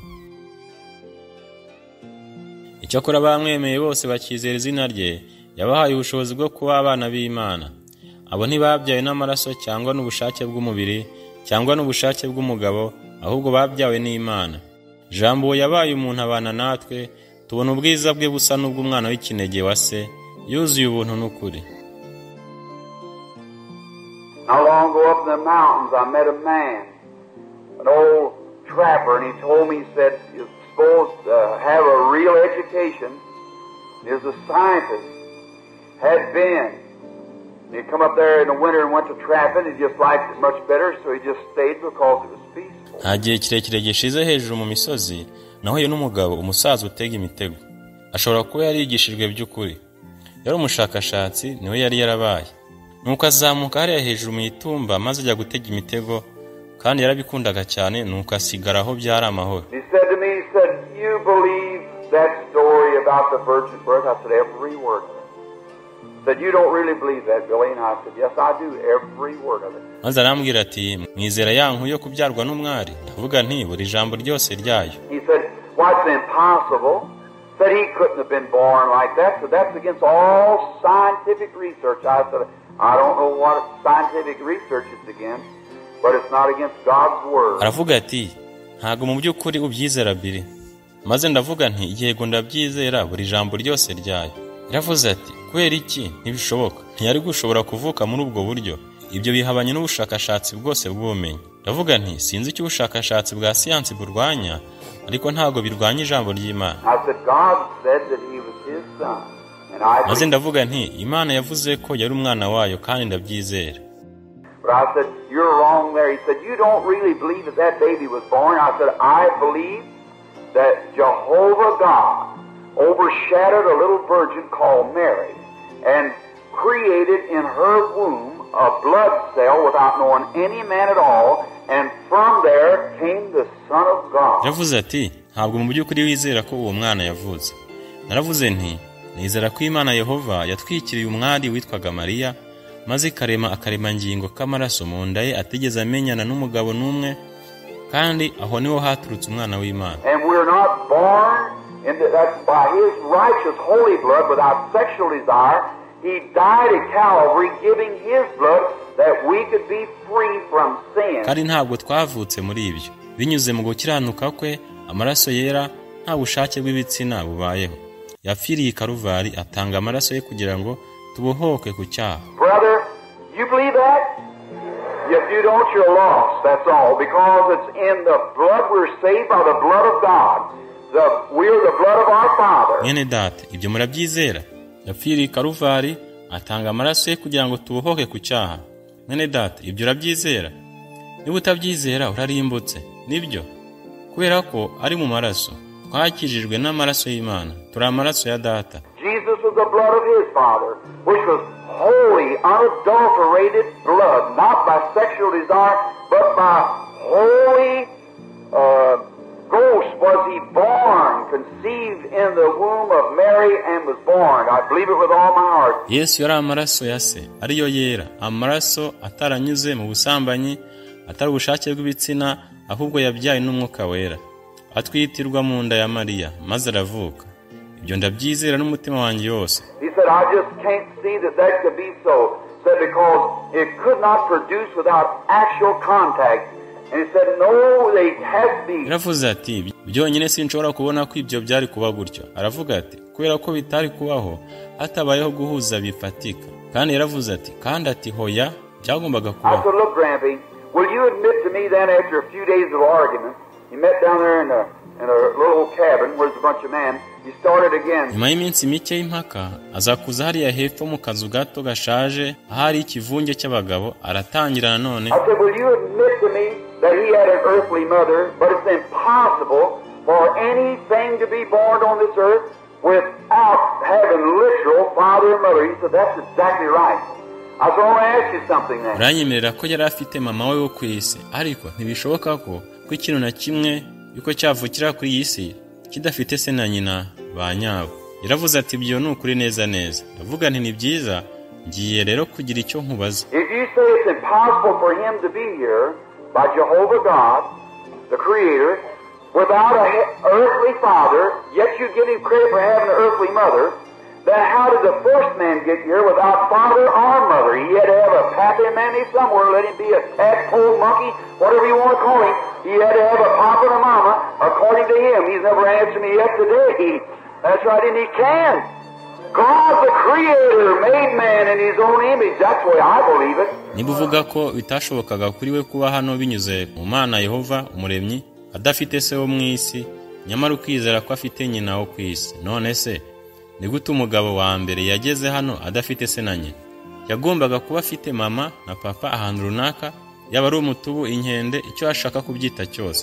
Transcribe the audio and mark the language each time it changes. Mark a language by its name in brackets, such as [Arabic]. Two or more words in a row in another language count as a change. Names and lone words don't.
[Kinyarwanda] Icyakora bamwemeye bose bakizera izina rye, yabahaye ubushobozi bwo kuba abana b'Imana. Abo ntibabyawe n'amaraso cyangwa n'ubushake bw'umubiri cyangwa n'ubushake bw'umugabo, ahubwo babyawe n'Imana. Jambo yabaye umuntu abana natwe, tubona ubwiza bwe busa n'ubw'umwana w'ikinege wa se, yuzuye ubuntu n'ukuri. [English] Not long ago up in the mountains, I met a man, an old trapper, and he told me, he said, you're supposed to have a real education. He was a scientist, had been. And he come up there in the winter and went to trapping. He just liked it much better, so he just stayed because it was peaceful. [Kinyarwanda] Nta gihe kirekire gishize hejuru mu misozi, nahuye n'umugabo umusaza utega imitego. Ashobora kuba yarigishijwe by'ukuri. Yari umushakashatsi, niwe yari yarabaye. Nuko azamuka hariya hejuru mu itumba maze ajya gutega imitego, kandi yarabikundaga cyane, nuko asigara aho byari amahoro. [English] He said to me, he said, you believe that story about the virgin birth? I said, every word of it. He said, you don't really believe that, Billy? And I said, yes, I do, every word of it. [Kinyarwanda] Maze arambwira ati, mwizera ya nkuru yo kubyarwa n'umwari? Ndavuga nti, buri jambo ryose ryayo. [English] He said, what's impossible? Said he couldn't have been born like that, so that's against all scientific research. I said, I don't know what scientific research is against, but it's not against God's word. [Kinyarwanda] Aravuga ati, ntago mu by'ukuri ubyizera Billy. Maze ndavuga nti, yego ndabyizera, buri jambo ryose ryayo. Yaravuze ati, kwera iki? Ntibishoboka. Ntiyari gushobora kuvuka muri ubwo buryo. Ibyo bihabanye n'ubushakashatsi bwose bw'ubumenyi. Ndavuga nti, sinzi icyo ubushakashatsi bwa siyansi burwanya, ariko ntago birwanya ijambo ry'Imana. Maze ndavuga nti, Imana yavuze ko yari umwana wayo kandi ndabyizera. [English] But I said, you're wrong there. He said, you don't really believe that that baby was born. I said, I believe that Jehovah God overshadowed a little virgin called Mary and created in her womb a blood cell without knowing any man at all, and from there came the Son of God. [Kinyarwanda] Yavuze ati, ntabwo mu by'ukuri wizera ko uwo mwana yavutse. Naravuze nti, nizera ko Imana Yehova yatwikiriye umwari witwaga Mariya, maze ikarema akaremangingo k'amaraso mu nda ye atigeze amenyana n'umugabo n'umwe, kandi aho niho haturutse umwana w'Imana. [English] And we're not born in that's by his righteous holy blood without sexual desire. He died at Calvary giving his blood that we could be free from sin. [Kinyarwanda] Kandi ntabwo twavutse muri ibyo. Binyuze mu gukiranuka kwe, amaraso yera nta bushake bw'ibitsina bubayeho. Yapfiriye i Karuvari atanga amaraso ye kugira ngo tubohoke ku cyaha. [English] Brother, you believe that? If you don't, you're lost. That's all. Because it's in the blood we're saved by the blood of God. We're the blood of our Father. [Kinyarwanda] Mwene data, ibyo murabyizera? Yapfiriye i Karuvari atanga amaraso ye kugira ngo tubohoke ku cyaha. Mwene data, ibyo urabyizera? Niba utabyizera urarimbutse. Nibyo? Kubera ko ari mu maraso. Twakijijwe n'amaraso y'Imana. Turi amaraso ya data. [English] Jesus was the blood of his Father, which was holy, unadulterated blood, not by sexual desire, but by holy ghost was he born, conceived in the womb of Mary and was born. I believe it with all my heart. [Kinyarwanda] Yesu yari amaraso ya se, ariyo yera, amaraso ataranyuze mu busambanyi, atari ubushake bw'ibitsina, ahubwo yabyaye n'umwuka wera. Atwitirwa mu nda ya Mariya, maze aravuka. Ibyo ndabyizera n'umutima wanjye wose. [English] He said, I just can't see that could be so. Said because it could not produce without actual contact. And he said, no, they had to be. [Kinyarwanda] Yaravuze ati, byonyine sinshobora kubona ko ibyo byari kuba gutyo. Aravuga ati, kubera ko bitari kubaho, hatabayeho guhuza bifatika. Kandi yaravuze ati, kandi ati hoya, byagombaga kubaho. [English] I said, look, Grampy, will you admit to me then after a few days of argument, you met down there in a little cabin where there's a bunch of men. He started again. [Kinyarwanda] Nyuma y'iminsi mike y'impaka aza kuza hariya hepfo mu kazu gato gashaje ahari ikivunge cy'abagabo aratangira nanone. [English] I said, will you admit to me that he had an earthly mother, but it's impossible for anything to be born on this earth without having literal father and mother? He said, that's exactly right. I was going to ask you something then. [Kinyarwanda] Uranyemerera ko yari afite mama we wo ku isi, ariko ntibishoboka ko ikintu na kimwe yuko cyavukira kuri iyi si kidafite se na nyina ba nyabo. Yaravuze ati ibyo ni ukuri neza neza. Ndavuga nti ni byiza, ngiye rero kugira icyo nkubaza. [English] If you say it's impossible for him to be here by Jehovah God, the Creator, without an earthly father, yet you give him credit for having an earthly mother, then how did the first man get here without father or mother? He had to have a pappy mammy somewhere, let him be a tadpole, monkey, whatever you want to call him. He had to have a papa and a mama, according to him. He's never answered me yet today. That's right, and he can. God the Creator made man in his own image. That's the way I believe it. [Kinyarwanda] Niba uvuga ko bitashobokaga kuri we kuba hano binyuze mu Mana Yehova umuremyi adafite se wo mu isi, nyamara ukwizera ko afite nyina wo ku isi, none se ni gute umugabo wa mbere yageze hano adafite se na nyina? Yagombaga kuba afite mama na papa ahantu runaka, yaba ari umutubu, inkende, icyo ashaka kubyita cyose.